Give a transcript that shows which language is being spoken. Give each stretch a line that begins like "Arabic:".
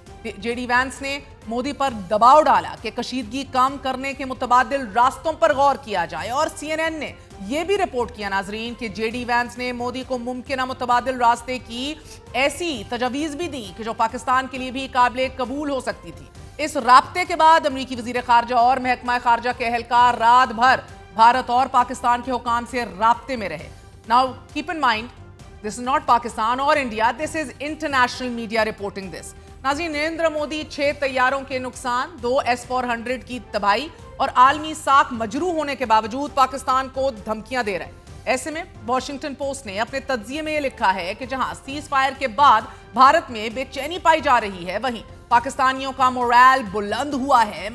Urdu: JD Venice نے مودی پر دباؤ ڈالا کہ کشیدگی کم کرنے کے متبادل راستوں پر غور کیا جائے، اور CNN نے یہ بھی رپورٹ کیا ناظرین کہ JD وینس نے مودی کو ممکنہ متبادل راستے کی ایسی تجاویز بھی دی کہ جو پاکستان کے لیے بھی قابل قبول ہو سکتی تھی۔ اس رابطے کے بعد امریکی وزیر خارجہ اور محکمہ خارجہ کے اہلکار رات بھر بھارت اور پاکستان کے حکام سے رابطے میں رہے.
English: Now keep in mind, this is not Pakistan or India, this is international media reporting this.
Urdu: ناظرین، نریندر مودی 6 طیاروں کے نقصان، 2 S-400 کی تباہی اور عالمی ساکھ مجروح ہونے کے باوجود پاکستان کو دھمکیاں دے رہے ہیں. ایسے میں واشنگٹن پوسٹ نے اپنے تجزیے میں یہ لکھا ہے کہ جہاں سیز فائر کے بعد بھارت میں بے چینی پائی جا رہی ہے، وہیں پاکستانیوں کا مورال بلند ہوا ہے.